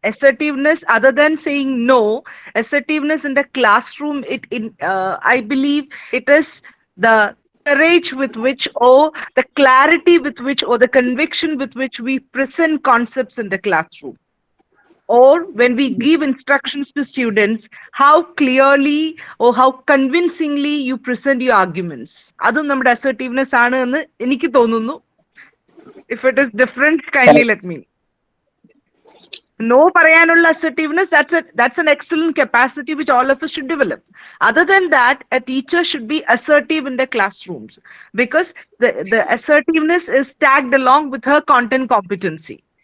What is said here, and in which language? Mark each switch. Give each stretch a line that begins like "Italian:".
English: Assertiveness, other than saying no, assertiveness in the classroom, I believe it is the courage with which, or the clarity with which, or the conviction with which we present concepts in the classroom. Or when we give instructions to students, how clearly or how convincingly you present your arguments.
Malayalam: അതും നമ്മുടെ assertiveness ആണ് എന്ന് എനിക്ക് തോന്നുന്നു.
English: If it is different, kindly let me know. No
Malayalam: parayanulla
English: assertiveness, that's an excellent capacity which all of us should develop. Other than that, a teacher should be assertive in the classrooms, because the assertiveness is tagged along with her content competency.